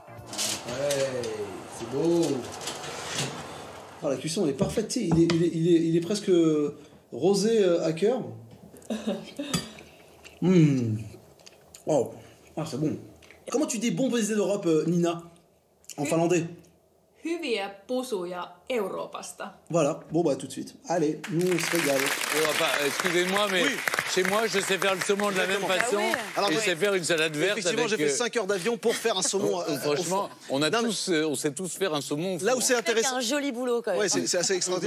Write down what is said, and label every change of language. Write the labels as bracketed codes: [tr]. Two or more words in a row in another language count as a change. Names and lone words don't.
[fr] Ouais, c'est beau. Oh, la cuisson elle est parfaite, il est presque rosé à cœur. Wow. Ah, c'est bon. Comment tu dis bon baiser d'Europe, Nina, en finlandais? [fi] Hyviä pusuja Euroopasta. [fr] Voilà, bon bah tout de suite. Allez, nous on se régale. Excusez-moi, mais chez moi, je sais faire le saumon de la même façon. Alors, et je sais faire une salade verte. Effectivement, j'ai fait 5 heures d'avion pour faire un saumon. Franchement, on sait tous faire un saumon. Là où c'est intéressant. C'est un joli boulot quand même. Ouais, c'est assez extraordinaire.